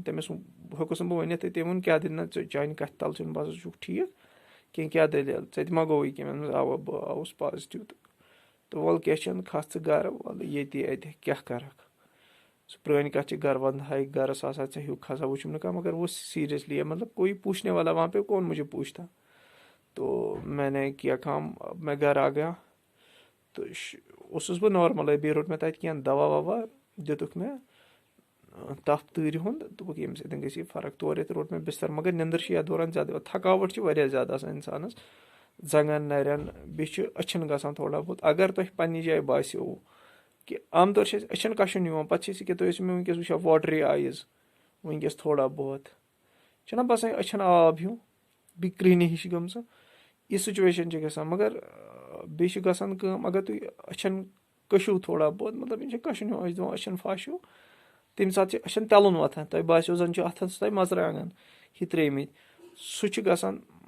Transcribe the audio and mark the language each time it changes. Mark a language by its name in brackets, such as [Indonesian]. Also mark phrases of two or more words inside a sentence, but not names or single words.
[Kashmiri] تٔمِس ہیوٚکُس نہٕ بہٕ ؤنِتھ. تہٕ تٔمۍ ووٚن کیٛاہ دٔلیٖل. نہ چانہِ کَتھِ تَل چھُنہٕ باسان ژٕ چھُکھ ٹھیٖک کینٛہہ کیٛاہ دٔلیٖل ژےٚ تہِ ما گوٚوُے کینٛہہ. مےٚ دوٚپُس اَوا بہٕ آوُس پازٹِو. تہٕ وَلہٕ کینٛہہ چھُنہٕ کھَس ژٕ گَرٕ وَلہٕ ییٚتی اَتہِ کیٛاہ کَرَکھ. سُہ پرٛٲنۍ کَتھ چھِ گَرٕ وَندہاے گَرَس آسان ژےٚ ہیوٗ کھسا وٕچھُم نہٕ کانٛہہ. [Urdu] مگر وہ سیریسلی ہے مطلب کوئی پوچھنے والا وہاں پہ کون مجھے پوچھتا. تو میں نے کیا کام میں گھر آ گیا. [Kashmiri] تہٕ اوسُس بہٕ نارمَلٕے. بیٚیہِ روٚٹ مےٚ تَتہِ کینٛہہ دوا ووا دِتُکھ مےٚ. تَپھ تۭرِ ہُنٛد دوٚپُکھ ییٚمہِ سۭتۍ گژھِ یہِ فرق تورٕ ییٚتہِ روٚٹ مےٚ بِستر مگر نِندٕر چھِ یَتھ دوران زیادٕ تھکاوٹ چھِ واریاہ زیادٕ آسان اِنسانَس زنٛگن نرٮ۪ن بیٚیہِ چھُ أچھن گژھان [Urdu] تھوڑا بہت [Kashmiri] اگر تۄہہِ پننہِ جایہِ باسیو کہِ عام طور چھِ اَسہِ أچھن کشُن یِوان پتہٕ چھِ أسۍ ییٚکیٛاہ تُہۍ ٲسِو مےٚ وٕنکیٚس وٕچھان [English] watery eyes [Kashmiri] وٕنکیٚس [Urdu] تھوڑا بہت [Kashmiri] چھُنہ باسان أچھن آب ہیوٗ بیٚیہِ کرٛہنہِ ہِش گٔمژٕ یہِ سُچویشن چھِ گژھان مگر بیٚیہِ چھِ گژھان کٲم اگر تُہۍ أچھن کٔشِو تھوڑا بہت مطلب یِم چھِ کشُن ہیوٗ أسۍ دِوان أچھن پھش ہیوٗ تَمہِ ساتہٕ چھِ أچھن تَلُن وۄتھان تۄہہِ باسیو زن چھُ اَتھس تۄہہِ مژرانٛگن ہِتھ ترٛٲمٕتۍ سُہ چھُ گژھان